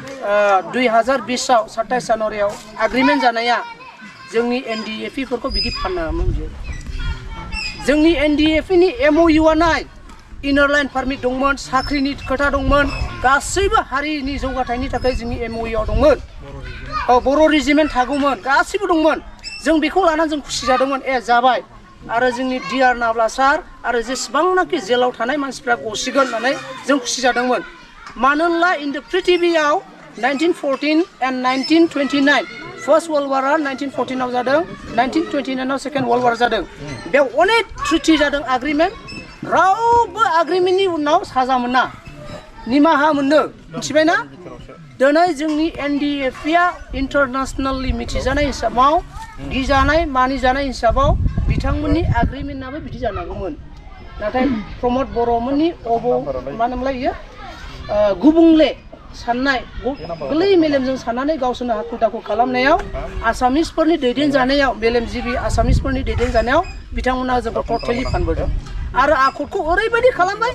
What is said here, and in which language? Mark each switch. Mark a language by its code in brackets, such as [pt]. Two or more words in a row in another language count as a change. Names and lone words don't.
[brx] 2020आव 27 जानुवारियाव एग्रिमेन्ट जानाया जोंनि NDFE फोरखौ बिदि फानामोन बियो जोंनि NDFE नि MOU आ नाय [en] Inner Line Permit [brx] दंमोन साख्रिनि खोथा दंमोन गासैबो हारिनि जौगाथायनि थाखाय जोंनि MOU आव दंमोन बर' रेजिमेन्ट थागौमोन गासैबो दंमोन जों बेखौ लानानै जों खुसि जादोंमोन जाबाय आरो जोंनि डिआर नाब्ला सार आरो जेसेबांनाखि जेलाव थानाय मानसिफ्रा गसिगोन होननानै जों खुसि जादोंमोन मानोना [en] in the [brx] पृथिबीयाव [en] 1914 and 1929 First World War [brx] 1914 आव जादों 1929 आव [en] Second World War [brx] जादों बेयाव अनेक ट्रिटि जादों एग्रिमेन्ट रावबो एग्रिमेन्टनि उनाव साजा मोना निमाहा मोनो मिथिबायना दिनै जोंनि NDFE आ इन्टारनेशनेलि मिथिजानाय हिसाबाव गिजानाय मानिजानाय हिसाबाव बिथांमोननि एग्रिमेन्टआबो बिदि जानांगौमोन नाथाय प्रमद बर'मोननि मा होनोमोनलाय इयो गुबुंले साननाय गोरलै मेलेमजों साननानै गावसोरनो हाखु दाखु खालामनायाव आसामिसफोरनि दैदेनजानायाव मेलेमजिबि आसामिसफोरनि दैदेनजानायाव बिथांमोना जोंखौ टटेलि फानबोदों आरो आखदखौ ओरैबायदि खालामबाय